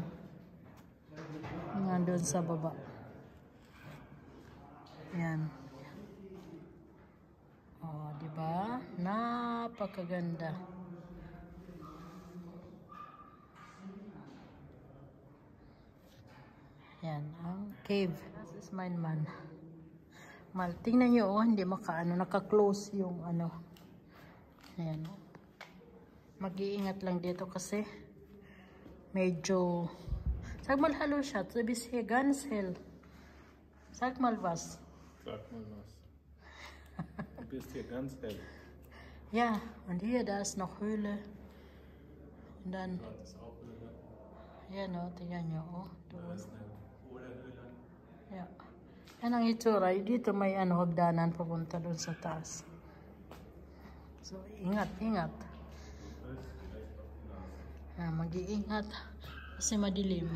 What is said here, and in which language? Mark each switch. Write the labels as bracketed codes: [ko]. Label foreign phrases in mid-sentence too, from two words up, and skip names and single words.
[tl] Nandun sa baba. Yan. Oh, diba? Napakaganda. Yan, ang cave. [en] This is mine man. [tl] Tingnan nyo, oh, hindi naka-close yung Ayan, oh. Mag-iingat lang dito kasi medyo [de] sag mal hallo schatz, du bist hier ganz hell. Sag mal was. Sag mal was. Du bist hier ganz hell. Ja, und hier, da ist noch Höhle. Und dann ja, [tl] no, tingnan nyo, oh. Ja. Yan ang itsura. Dito may hagdanan papunta doon sa taas. So, ingat. Mag-iingat kasi madilim.